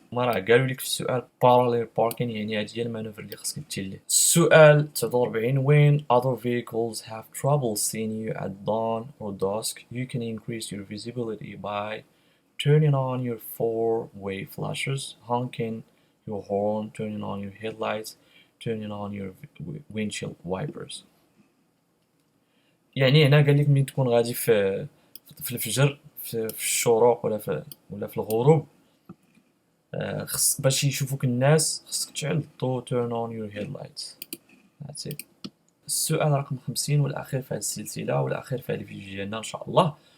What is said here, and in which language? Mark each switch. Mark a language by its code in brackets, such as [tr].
[ar] ما راه قالوا لك في السؤال parallel parking يعني هذه هي المانوفر اللي خصك دير ليه. السؤال 49 [en] when other vehicles have trouble seeing you at dawn or dusk you can increase your visibility by turning on your four-way flashers, honking your horn, turning on your headlights, turning on your windshield wipers. [ar] يعني هنا قال لك ملي تكون غادي في الفجر في الشروق ولا في الغروب خص باش يشوفوك الناس خصك تشعل الضو [en] turn on your headlights. That's it. [ar] السؤال رقم 50 والأخير في هذه السلسلة والأخير في هذه الفيديو ديالنا إن شاء الله.